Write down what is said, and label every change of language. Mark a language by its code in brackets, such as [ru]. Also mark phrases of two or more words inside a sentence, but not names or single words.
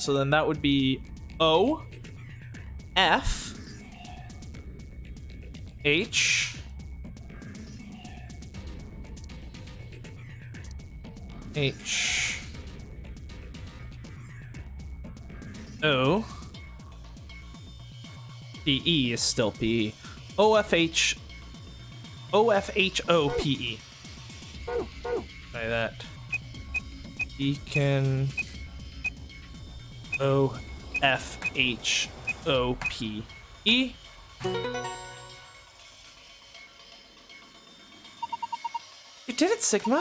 [en] So then that would be O, F, H, H, O, the E is still P, O, F, H, O, F, H, O, P, E. Try that. Beacon, O, F, H, O, P, E. You did it, Sigma.